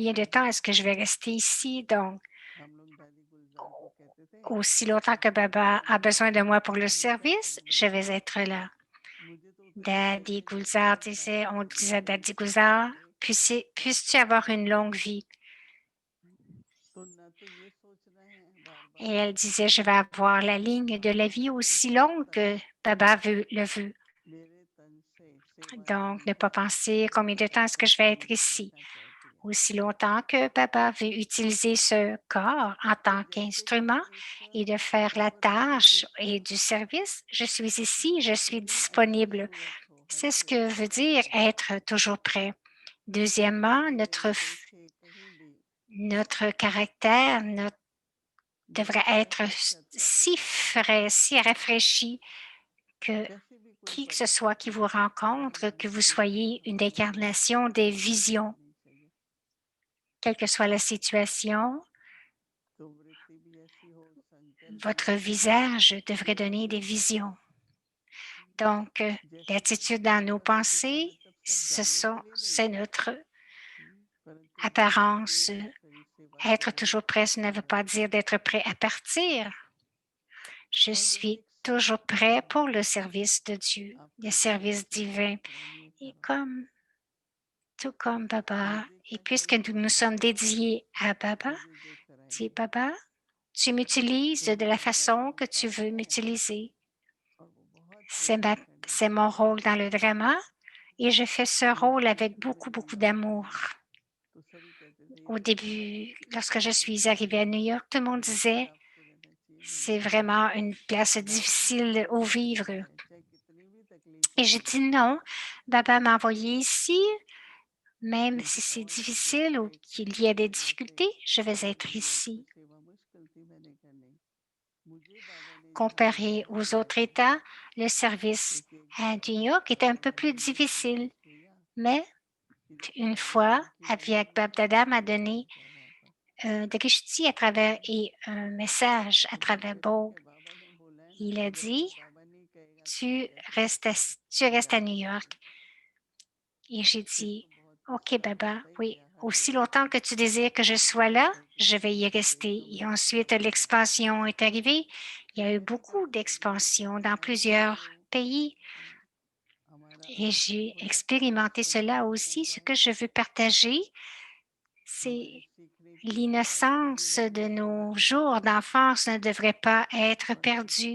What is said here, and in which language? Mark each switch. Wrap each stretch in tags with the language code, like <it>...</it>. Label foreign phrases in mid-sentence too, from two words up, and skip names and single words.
<fr>combien de temps</fr> <hi>रहना।</hi> <fr>est-ce que je vais rester ici. Donc,</fr> <hi>हम लोग दादी गुलजार को कहते थे</hi> <fr>aussi longtemps que</fr> <hi>कि Baba दादी</hi> <fr>a besoin de</fr> <hi>गुलजार</hi> <fr>moi</fr> <hi>आप</hi> <fr>pour le</fr> <hi>मैं क्या</hi> <fr>service, je</fr> <hi>करूँगी,</hi> <fr>vais être là.</fr> <hi>मुझे तो उतना</hi> <fr>Daddy</fr> <hi>जिंदगी भर का</hi> <fr>Gulzar disait,</fr> <hi>प्राप्त</hi> <fr>on</fr> <hi>करना</hi> <fr>disait</fr> <hi>है</hi> <fr>Daddy</fr> <hi>ईश्वर से</hi> <fr>Gulzar,</fr> <hi>मिले,</hi> <fr>puisses-tu</fr> <hi>वापस</hi> <fr>avoir</fr> <hi>नहीं</hi> <fr>une</fr> <hi>आना</hi> <fr>longue</fr> <hi>है।</hi> <fr>vie?</fr> <hi>तो न तो ये सोचना है बार</hi> <fr>Et</fr> <hi>बार</hi> <fr>elle disait,</fr> <hi>कि</hi> <fr>je vais</fr> <hi>मैं</hi> <fr>avoir la ligne de la</fr> <hi>बाबा</hi> <fr>vie</fr> <hi>को</hi> <fr>aussi</fr> <hi>जब</hi> <fr>longue</fr> <hi>तक</hi> <fr>que Baba le veut.</fr> <hi>मेरे तन से सेवा</hi> <fr>Donc,</fr> <hi>नहीं</hi> <fr>ne pas</fr> <hi>है,</hi> <fr>penser combien de temps</fr> <hi>तब</hi> <fr>est-ce que</fr> <hi>तक</hi> <fr>je vais être</fr> <hi>नहीं</hi> <fr>ici.</fr> <hi>रहना चाहती है।</hi> <fr>Aussi longtemps que Baba veut utiliser ce corps en</fr> <hi>तो</hi> <fr>tant</fr> <hi>जैसे कि</hi> <fr>qu'instrument</fr> <hi>एक</hi> <fr>et de faire la</fr> <hi>दावत में कोई</hi> <fr>tâche</fr> <hi>देता</hi> <fr>et</fr> <hi>है,</hi> <fr>du service, je suis ici,</fr> <hi>उसमें</hi> <fr>je suis</fr> <hi>कितनी अच्छी</hi> <fr>disponible.</fr> <hi>सूरत हो, हर</hi> <fr>C'est ce que</fr> <hi>जगह</hi> <fr>veut</fr> <hi>अच्छा</hi> <fr>dire</fr> <hi>लगे,</hi> <fr>être toujours prêt.</fr> <hi>कोई</hi> <fr>Deuxièmement,</fr> <hi>मिले देखे कहीं भी,</hi> <fr>notre caractère devrait</fr> <hi>निरंतर</hi> <fr>être</fr> <hi>हर्षित करना</hi> <fr>si</fr> <hi>है।</hi> <fr>frais, si rafraîchi que</fr> <hi>कैसी भी कोई</hi> <fr>qui que ce soit qui</fr> <hi>परिस्थिति</hi> <fr>vous</fr> <hi>हो,</hi> <fr>rencontre, que</fr> <hi>हमारी</hi> <fr>vous</fr> <hi>सूरत,</hi> <fr>soyez une</fr> <hi>हमारी दृष्टि</hi> <fr>incarnation des</fr> <hi>बदलती</hi> <fr>visions,</fr> <hi>रहनी चाहिए।</hi> <fr>quelle que soit la situation,</fr> <hi>तो वृत्ति भी ऐसी हो, संकल्प भी</hi> <fr>votre</fr> <hi>ऐसा हो</hi> <fr>visage</fr> <hi>कि</hi> <fr>devrait donner des</fr> <hi>अद्भुत</hi> <fr>visions.</fr> <hi>लगे।</hi> <fr>Donc,</fr> <hi>जैसे कि</hi> <fr>l'attitude</fr> <hi>मैंने</hi> <fr>dans nos</fr> <hi>भगवत गीता</hi> <fr>pensées,</fr> <hi>मतलब सब जानने के लिए नहीं,</hi> <fr>c'est notre</fr> <hi>परंतु बाबा के</hi> <fr>apparence.</fr> <hi>शरीर सेवा</hi> <fr>Être</fr> <hi>करने</hi> <fr>toujours prêt, ce ne</fr> <hi>का</hi> <fr>veut pas dire</fr> <hi>अवसर,</hi> <fr>d'être prêt à partir. Je</fr> <hi>और जैसे</hi> <fr>suis</fr> <hi>एक</hi> <fr>toujours</fr> <hi>संकल्प</hi> <fr>prêt</fr> <hi>है,</hi> <fr>pour le service de Dieu, le</fr> <hi>आपका जीवन</hi> <fr>service</fr> <hi>कैसा</hi> <fr>divin.</fr> <hi>गुजरा ये</hi> <fr>Et</fr> <hi>करो।</hi> <fr>comme, tout comme Baba,</fr> <hi>मुझे</hi> <fr>et</fr> <hi>क्या</hi> <fr>puisque</fr> <hi>चाहिए</hi> <fr>nous nous sommes</fr> <hi>बाबा</hi> <fr>dédiés à Baba,</fr> <hi>मुझे जो</hi> <fr>dis</fr> <hi>कराएंगे,</hi> <fr>Baba, tu m'utilises</fr> <hi>तो</hi> <fr>de la</fr> <hi>हमारा</hi> <fr>façon</fr> <hi>ड्रामा</hi> <fr>que tu</fr> <hi>पार्ट</hi> <fr>veux</fr> <hi>है</hi> <fr>m'utiliser.</fr> <hi>और वो बहुत</hi> <fr>C'est</fr> <hi>प्रेम से करना</hi> <fr>c'est</fr> <hi>है।</hi> <fr>mon rôle dans le drama et je fais ce</fr> <hi>मैं</hi> <fr>rôle</fr> <hi>शुरू</hi> <fr>avec</fr> <hi>शुरू</hi> <fr>beaucoup,</fr> <hi>में</hi> <fr>beaucoup</fr> <hi>यहाँ</hi> <fr>d'amour.</fr> <hi>आई तो सभी कहते थे ये</hi> <fr>Au</fr> <hi>तो बहुत</hi> <fr>début, lorsque je</fr> <hi>कठिन</hi> <fr>suis</fr> <hi>जगह</hi> <fr>arrivée</fr> <hi>है,</hi> <fr>à New York, tout le monde</fr> <hi>यहाँ</hi> <fr>disait,</fr> <hi>टफ रहना चाहिए। मैंने</hi> <fr>c'est</fr> <hi>कहा</hi> <fr>vraiment une place</fr> <hi>बाबा ने</hi> <fr>difficile</fr> <hi>मुझे</hi> <fr>où</fr> <hi>यहाँ</hi> <fr>vivre.</fr> <hi>भेजा है, चाहे कितनी भी तकलीफ</hi> <fr>Et</fr> <hi>हो</hi> <fr>j'ai</fr> <hi>मुझे,</hi> <fr>dit non, Baba m'a envoyé ici, même si</fr> <hi>क्योंकि</hi> <fr>c'est</fr> <hi>और चीजों</hi> <fr>difficile</fr> <hi>को</hi> <fr>ou</fr> <hi>देखकर</hi> <fr>qu'il y a des</fr> <hi>जैसे</hi> <fr>difficultés, je vais</fr> <hi>शायद</hi> <fr>être</fr> <hi>न्यूयॉर्क की</hi> <fr>ici.</fr> <hi>सेवा मुश्किल थी, मैंने कहा नहीं, मुझे बाबा ने जहाँ</hi> <fr>Comparé</fr> <hi>भेजा</hi> <fr>aux</fr> <hi>है</hi> <fr>autres</fr> <hi>ऐसे,</hi> <fr>États, le service</fr> <hi>क्योंकि एक</hi> <fr>à</fr> <hi>बार</hi> <fr>New York est un</fr> <hi>बाबा</hi> <fr>peu</fr> <hi>दादा</hi> <fr>plus</fr> <hi>ने मुझे</hi> <fr>difficile.</fr> <hi>संदेश भेजा</hi> <fr>Mais</fr> <hi>कि देखो</hi> <fr>une</fr> <hi>बाबा</hi> <fr>fois,</fr> <hi>उनकी वाणी</hi> <fr>Aviak</fr> <hi>में है,</hi> <fr>Babdada m'a</fr> <hi>तुम</hi> <fr>donné</fr> <hi>चले जाओ वहाँ पर।</hi> <fr>Drishti à travers et un message à</fr> <hi>तो मैं</hi> <fr>travers</fr> <hi>कहा ठीक</hi> <fr>Bogue.</fr> <hi>है, बाबा ने बोला है ना,</hi> <fr>Il a</fr> <hi>जब</hi> <fr>dit,</fr> <hi>तक बाबा नहीं कहेगा तो मैं कैसे</hi> <fr>tu restes à</fr> <hi>जा</hi> <fr>New</fr> <hi>सकती।</hi> <fr>York. Et j'ai</fr> <hi>फिर</hi> <fr>dit,</fr> <hi>तो बहुत</hi> <fr>OK,</fr> <hi>अच्छा लगा,</hi> <fr>Baba,</fr> <hi>सही</hi> <fr>oui,</fr> <hi>किया,</hi> <fr>aussi longtemps que tu désires que je sois là, je vais y rester. Et ensuite, l'expansion est arrivée. Il y a eu beaucoup d'expansion dans plusieurs pays et j'ai expérimenté cela aussi. Ce que je veux partager, c'est l'innocence de nos jours d'enfance ne devrait pas être perdue.</fr>